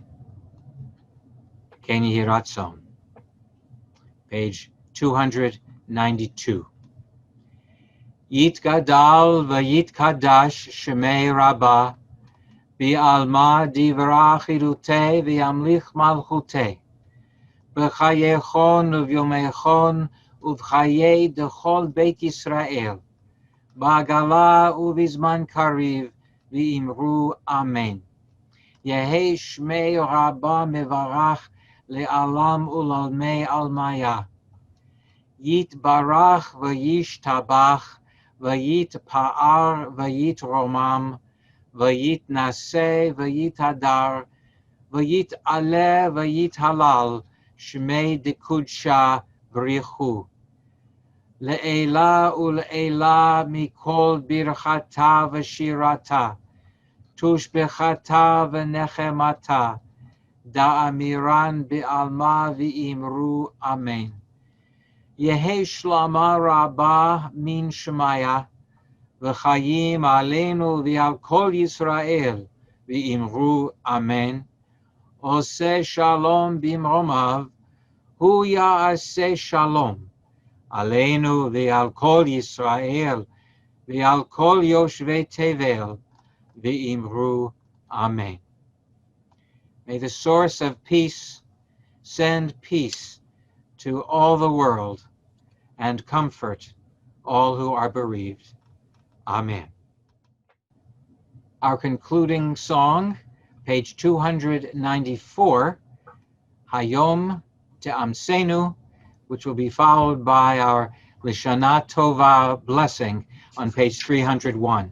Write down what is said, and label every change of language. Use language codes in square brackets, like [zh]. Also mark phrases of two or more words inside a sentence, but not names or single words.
[he] כן יהי רצון. Page 292. [arc] יתגדל ויתקדש שמיה רבא בעלמא דברא כרעותיה וימליך מלכותיה בחייכון וביומיכון ובחיי דכל בית ישראל בעגלא ובזמן קריב ואמרו אמן. יהא שמיה רבא מברך לעלם ולעלמי עלמיא. יתברך וישתבח ויתפאר ויתרומם ויתנשא ויתהדר ויתעלה ויתהלל שמיה דקודשא בריך הוא לעילא ולעילא מכל ברכתא ושירתא תשבחתא ונחמתא דאמירן בעלמא ואמרו אמן. יהא שלמא רבא מן שמיא, [he] וחיים עלינו ועל כל ישראל, [arc] ואמרו אמן. [he] עושה שלום במרומיו הוא יעשה שלום עלינו ועל כל ישראל ועל כל יושבי תבל, [arc] ואמרו אמן. [en] May the source of peace send peace to all the world and comfort all who are bereaved. Amen. Our concluding song, page 294, Hayom Te'amsenu, which will be followed by our Lishana Tova blessing on page 301.